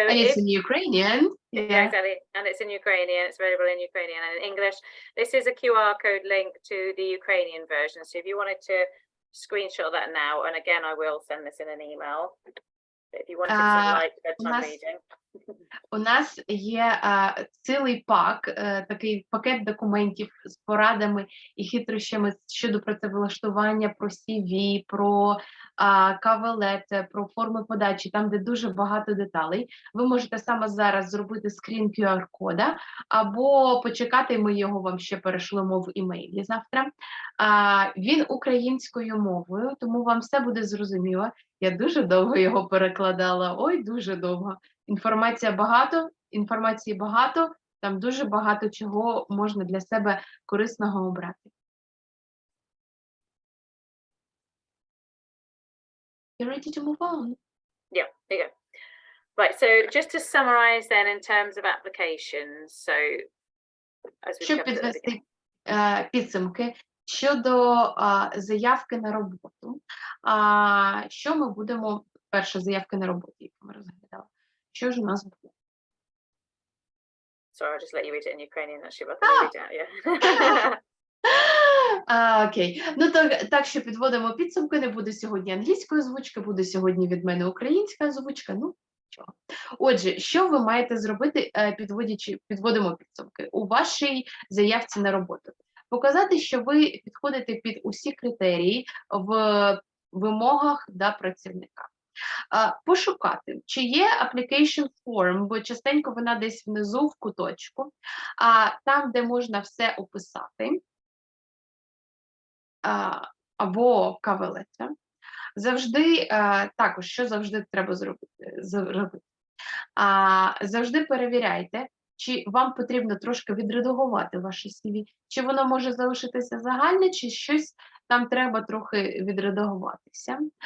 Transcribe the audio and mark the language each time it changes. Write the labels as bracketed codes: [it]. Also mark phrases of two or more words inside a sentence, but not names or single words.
[en] And it's if in Ukrainian. yeah, Yeah. exactly, and it's in Ukrainian. It's available in Ukrainian and in English. This is a QR code link to the Ukrainian version. So if you wanted to screenshot that now, and again, I will send this in an email. If you wanted some light bedtime reading. [uk] У нас є цілий пак, такий пакет документів з порадами і хитрощами щодо працевлаштування, про CV, про [en] cover-letter, [uk] про форми подачі, там, де дуже багато деталей. Ви можете саме зараз зробити скрін QR-кода, або почекати, ми його вам ще перешлемо в імейлі завтра. Він українською мовою, тому вам все буде зрозуміло. Я дуже довго його перекладала, ой, дуже довго. Інформації багато, там дуже багато чого можна для себе корисного обрати. [en] You're ready to move on? Yeah, there you go. Right, so just to summarize then in terms of applications, so as we [uk] Щоб підвести підсумки щодо заявки на роботу, що ми будемо, перше, заявки на роботу, які ми розглядали, що ж у нас буде? [en] Sorry, I'll just let you read it in Ukrainian actually, but I can read it out, yeah. [uk] Окей. Ну, так, що підводимо підсумки, не буде сьогодні англійської озвучки, буде сьогодні від мене українська озвучка, ну, чого. Отже, що ви маєте зробити, підводимо підсумки у вашій заявці на роботу? Показати, що ви підходите під усі критерії в вимогах до працівника. Пошукати, чи є [en] application form, [uk] бо частенько вона десь внизу в куточку, там, де можна все описати, або [en] cover letter. [uk] Завжди, також, що завжди треба зробити? Завжди перевіряйте, чи вам потрібно трошки відредагувати ваше CV, чи воно може залишитися загальне, чи щось там треба трохи відредагуватися.